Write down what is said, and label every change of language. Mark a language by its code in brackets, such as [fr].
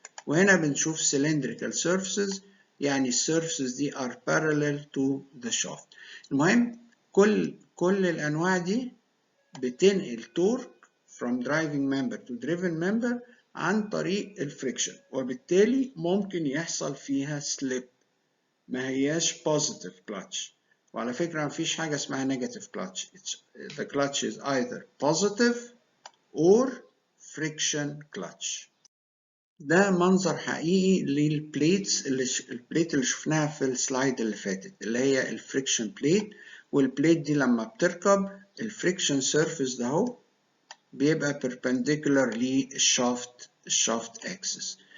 [ar] وهنا بنشوف cylindrical surfaces، يعني السيرفسز دي [en] are parallel to the shaft. [ar] المهم كل الانواع دي بتنقل تورك [en] from driving member to driven member [ar] عن طريق الفريكشن، وبالتالي ممكن يحصل فيها سليب، ما هياش positive clutch. وعلى فكرة مفيش حاجة اسمها negative clutch. [en] The clutch is either positive or friction clutch. [ar] ده منظر حقيقي للبليتس البليت اللي شفناها في السلايد اللي فاتت، اللي هي الفريكشن بليت. والبليت دي لما بتركب الفريكشن سيرفيس ده اهو بيبقى perpendicular للشافت اكسس.